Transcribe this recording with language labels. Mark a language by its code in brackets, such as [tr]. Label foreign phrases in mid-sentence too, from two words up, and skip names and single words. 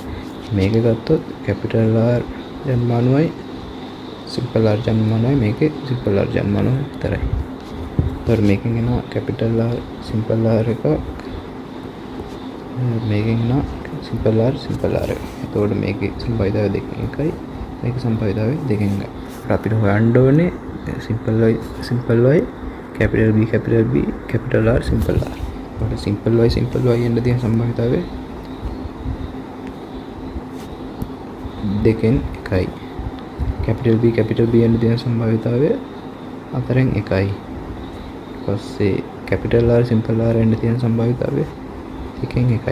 [si] මේක ගත්තොත් [en] capital R [si] ජන්මානුවයි [en] simple R [si] ජන්මානුවයි මේකේ [en] simple R [si] ජන්මානුවයි විතරයි. එතකොට මේකෙන් එනවා [en] capital R simple R [si] එක මේකෙන් එනවා [en] simple R [si] එක. එතකොට මේකේ සම්භාවිතාවය දෙකෙන් එකයි මේකේ සම්භාවිතාවය දෙකෙන් එකයි. අපිට හොයන්න ඕනේ [en] simple Y capital B capital R simple R. [si] එතකොට [en] simple Y [si] එන්න තියෙන සම්භාවිතාවය දෙකෙන් එකයි. [en] capital B [si] එන්න තියෙන සම්භාවිතාවය හතරෙන් එකයි. ඊපස්සේ [en] capital R simple R [si] එන්න තියෙන සම්භාවිතාවය දෙකෙන් එකයි.